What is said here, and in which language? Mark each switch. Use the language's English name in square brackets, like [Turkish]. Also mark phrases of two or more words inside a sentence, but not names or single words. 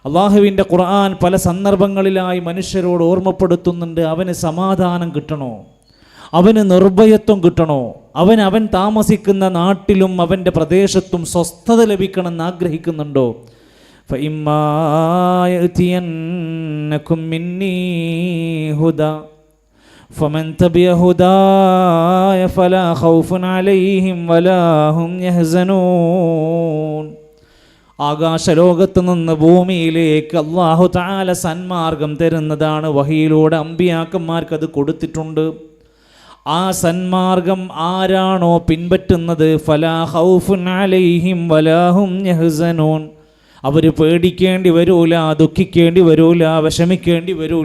[Malayalam] അള്ളാഹുവിൻ്റെ ഖുർആൻ പല സന്ദർഭങ്ങളിലായി മനുഷ്യരോട് ഓർമ്മപ്പെടുത്തുന്നുണ്ട്, അവന് സമാധാനം കിട്ടണോ, അവന് നിർഭയത്വം കിട്ടണോ, അവൻ താമസിക്കുന്ന നാട്ടിലും അവൻ്റെ പ്രദേശത്തും സ്വസ്ഥത ലഭിക്കണമെന്ന് ആഗ്രഹിക്കുന്നുണ്ടോ? [Arabic] فَإِمَّا يَأْتِيَنَّكُم مِّنِّي هُدًى فَمَن تَبِعَ هُدَايَ فَلَا خَوْفٌ عَلَيْهِمْ وَلَا هُمْ يَحْزَنُونَ. [Malayalam] ആകാശലോകത്ത് നിന്ന് ഭൂമിയിലേക്ക് [Arabic] الله تعالى [Malayalam] സന്മാർഗം തരുന്നതാണ്. വഹിയിലൂടെ അമ്പിയാക്കന്മാർക്ക് അത് കൊടുത്തിട്ടുണ്ട്. ആ സന്മാർഗം ആരാണോ പിൻപറ്റുന്നത്, [Arabic] فلا خوف عليهم ولا هم يحزنون, [Malayalam] അവർ പേടിക്കേണ്ടി വരൂല, ദുഃഖിക്കേണ്ടി വരൂല, വിഷമിക്കേണ്ടി വരൂല.